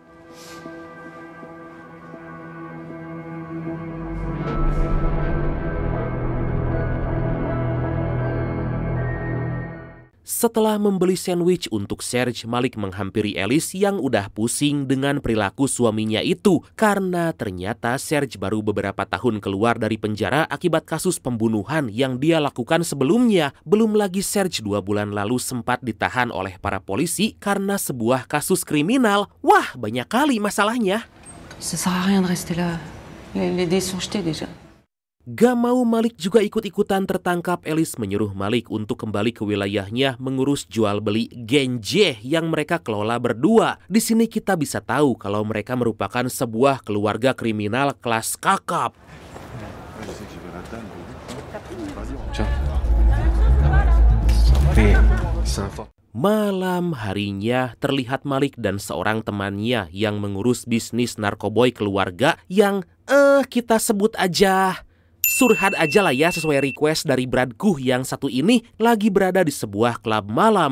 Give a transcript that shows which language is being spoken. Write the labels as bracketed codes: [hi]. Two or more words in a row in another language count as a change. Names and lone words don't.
[id] Setelah membeli sandwich untuk Serge, Malik menghampiri Elis yang udah pusing dengan perilaku suaminya itu. Karena ternyata Serge baru beberapa tahun keluar dari penjara akibat kasus pembunuhan yang dia lakukan sebelumnya. Belum lagi Serge 2 bulan lalu sempat ditahan oleh para polisi karena sebuah kasus kriminal. Wah, banyak kali masalahnya. [fr] Ça sert à rien de rester là. Les dés sont jetés déjà. [id] Gak mau Malik juga ikut-ikutan tertangkap, Elis menyuruh Malik untuk kembali ke wilayahnya mengurus jual beli Genje yang mereka kelola berdua. Di sini kita bisa tahu kalau mereka merupakan sebuah keluarga kriminal kelas kakap. Malam harinya terlihat Malik dan seorang temannya yang mengurus bisnis narkoboy keluarga yang kita sebut aja Surhad aja lah ya, sesuai request dari Bradku yang satu ini, lagi berada di sebuah klub malam.